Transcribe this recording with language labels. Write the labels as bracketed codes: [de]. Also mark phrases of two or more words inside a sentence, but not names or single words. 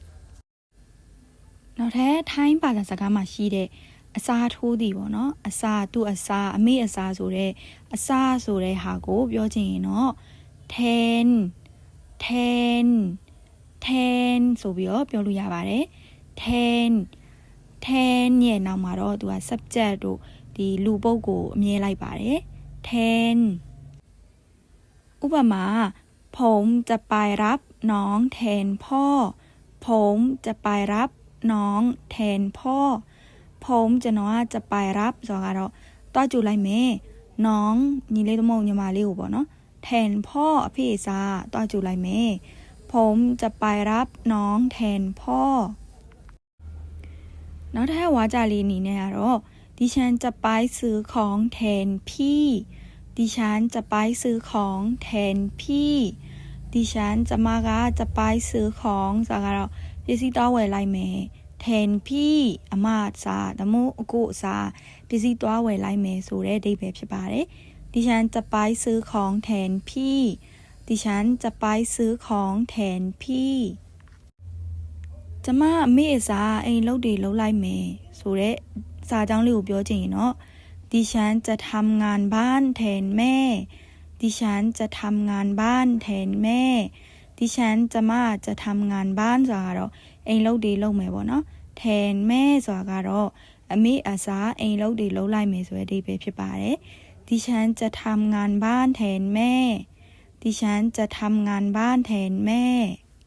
[my] နောက်ထပ်ထိုင်းဘာသာစကားမှာရှိတဲ့အစားထိုးသည်ပေါ့နော်အစားသူ့အစားအမေအစားဆိုတဲ့အစားဆိုတဲ့ဟာကိုပြောချင်ရင်တော့แท นဆိုပြီးတော့ပြောလို့ရပါတယ်แทนရဲ့နောက်မှာတော့သူက subject တို့ဒီလူပုဂ္ဂိုလ်အမြဲလိုက် [th] ပါတယ်แทนဥปมาผมจะไปรับน้องแทนพ่อผมจะไปรับน้องแทนพ่อผมကျွန်တော်ကจะไปรับ [my] ဆိုတာကတော့တွားကြည့်လိုက်မယ် [th] น้อง [my] ညီလေးတို့မဟုတ်ညီမလေးကိုပေါ့နော် [th] แทนพ่อ [my] အဖေစားတွားကြည့်လိုက်မယ် [th] ผมจะไปรับน้องแทนพ่อ [my] နောက်ထပ်ဝါကြလေးအနေနဲ့ကတော့ [th] ดิฉันจะไปซื้อของแทนพี่ดิฉันจะไปซื้อของแทนพี่ดิฉันจะไปซื้อของ [my] ဆိုတာကတော့ပ စ္စည်းသွားဝယ်လိုက်မယ် [th] แทนพี่ [my] အမစားတမို့အကိုစားပစ္စည်းသွားဝယ်လိုက်မယ်ဆိုတဲ့အဓိပ္ပာယ်ဖြစ်ပါတယ်ดิ [th] ฉันจะไปซื้อของแทนพี่ดิฉันจะไปซื้อของแทนพี่ [my] ကျမအမေအစားအိမ်လုပ်တွေလုပ်လိုက်မယ် ဆိုတဲ့စာကြောင်းလေးကိုပြောချင်ရင်တော့ [th] ดิฉันจะทำงานบ้าน แทนแม่ [my] ดิฉันจะทำงานบ้านแทนแม่ดิฉันจะทำงานบ้านဆိုတာကတော့အိမ်လုပ်တွေလုပ်မယ်ပေါ့နော်แทนแม่ဆိုတာကတော့အမေအစားအိမ်လုပ်တွေလုပ်လိုက်မယ်ဆိုတဲ့အဓိပ္ပာယ်ဖြစ်ပါတယ် [th] ดิฉันจะทำงานบ้านแทนแม่ดิฉันจะทำงานบ้านแทนแม่